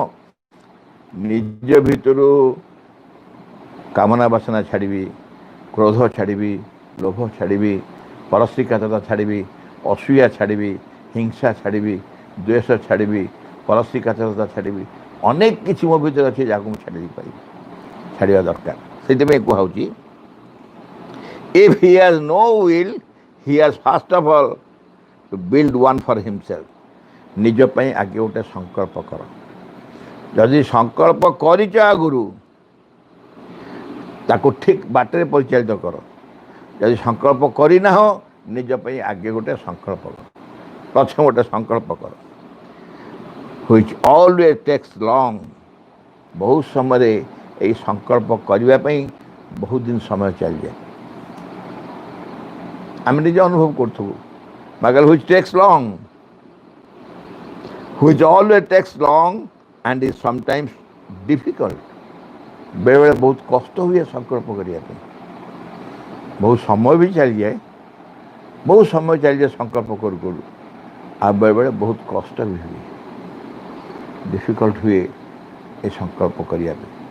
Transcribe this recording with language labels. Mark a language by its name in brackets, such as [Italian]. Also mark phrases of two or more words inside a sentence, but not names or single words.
[Odia] ନିଜ ଭିତରୁ କାମନା ବାସନା ଛାଡ଼ିବି, କ୍ରୋଧ ଛାଡ଼ିବି, ଲୋଭ ଛାଡ଼ିବି, ପରଶ୍ରୀକାତରତା ଛାଡ଼ିବି, ଅସୂୟା ଛାଡ଼ିବି, ହିଂସା ଛାଡ଼ିବି, ଦ୍ୱେଷ ଛାଡ଼ିବି, ପରଶ୍ରୀକାତରତା ଛାଡ଼ିବି। ଅନେକ କିଛି ମୋ ଭିତରେ ଅଛି ଯାହାକୁ ମୁଁ ଛାଡ଼ି ଦେଇପାରିବି। ଛାଡ଼ିବା ଦରକାର। ସେଥିପାଇଁ କୁହାହେଉଛି [English] if he has no will, he has first of all to build one for himself. [Odia] ନିଜ ପାଇଁ ଆଗେ ଗୋଟେ ସଂକଳ୍ପ କର। ଯଦି ସଂକଳ୍ପ କରିଛ ଆଗରୁ ତାକୁ ଠିକ୍ ବାଟରେ ପରିଚାଳିତ କର। ଯଦି ସଂକଳ୍ପ କରିନାହ ନିଜ ପାଇଁ ଆଗେ ଗୋଟେ ସଂକଳ୍ପ କର। ପ୍ରଥମେ ଗୋଟେ ସଂକଳ୍ପ କର। [English] which always takes long. [Odia] ବହୁତ ସମୟରେ ଏଇ ସଂକଳ୍ପ କରିବା ପାଇଁ ବହୁତ ଦିନ ସମୟ ଚାଲିଯାଏ। ଆମେ ନିଜେ ଅନୁଭବ କରୁଥିବୁ। [English] ମାଗଲ which takes long, which always takes long and is sometimes difficult. [Odia] ବେଳେବେଳେ ବହୁତ କଷ୍ଟ ହୁଏ ସଂକଳ୍ପ କରିବା ପାଇଁ। ବହୁତ ସମୟ ବି ଚାଲିଯାଏ। ବହୁତ ସମୟ ଚାଲିଯାଏ ସଂକଳ୍ପ କରୁ କରୁ। ଆଉ ବେଳେବେଳେ ବହୁତ କଷ୍ଟ ବି ହୁଏ, ଡିଫିକଲ୍ଟ ହୁଏ ଏ ସଂକଳ୍ପ କରିବା ପାଇଁ।